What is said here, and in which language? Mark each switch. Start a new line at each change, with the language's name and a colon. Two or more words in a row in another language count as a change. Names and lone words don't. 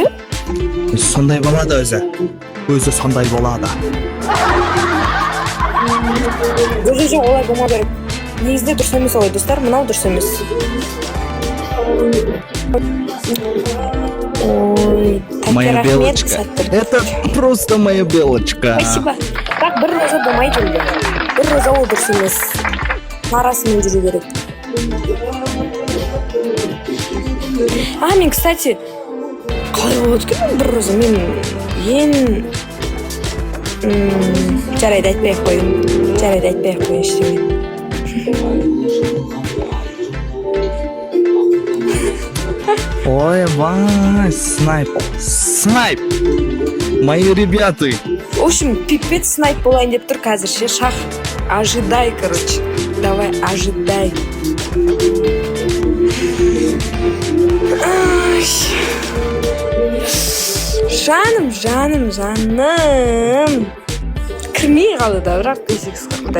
Kazakh: Сондай болады өзі. Өзі сондай болады. Жоқ, олай болмау керек. Негізінде дұрыс емес олай, достар. Мынау дұрыс емес. Ой,
Russian: Моя белочка. Это просто моя белочка. Спасибо. Так,
Kazakh: бір роза болмайды енді. Бір роза ол дұрыс емес. Арасымен жүру керек. Мен, кстати, қалай болады екен бір роза? Мен жарайды айтпай-ақ қояйын ештеңе. Ой, вай, снайп.
Russian: Мои ребята. В общем, пипец
Kazakh: снайп болайын деп тұр қазір ше. Шах,
Russian: ожидай, короче. Давай, ожидай. Жаным.
Kazakh: Кірмей қалды да, бірақ есік сықпай.